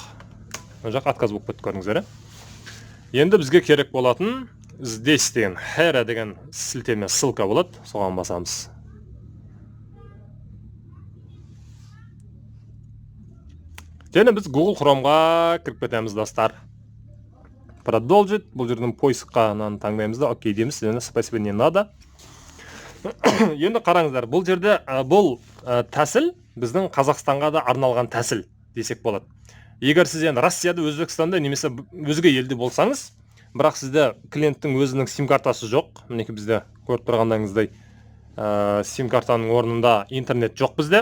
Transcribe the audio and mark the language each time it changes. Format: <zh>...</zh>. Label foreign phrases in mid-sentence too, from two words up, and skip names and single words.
<kk>Жақ отказ болып кетті, көрдіңіздер. Енді бізге керек болатын здесь деген хера деген сілтеме ссылка болады, соған басамыз. Және біз Google Chromeға кіріп кетеміз, достар. Продолжить, бұл жерден поискқа таңдаймыз да, окей дейміз, және</kk> <ru>спасибо не надо.</ru> <kk>Енді қараңыздар, бұл жерде бұл тәсіл біздің Қазақстанға да арналған тәсіл десек болады. Егер сіз енді Россияда, Өзбекстанда немесе өзге елде болсаңыз, бірақ сізде клиенттің өзінің сим-картасы жоқ. Мінекей бізде көріп тұрғандарыңыздай сим-картаның орнында интернет жоқ бізде.</kk>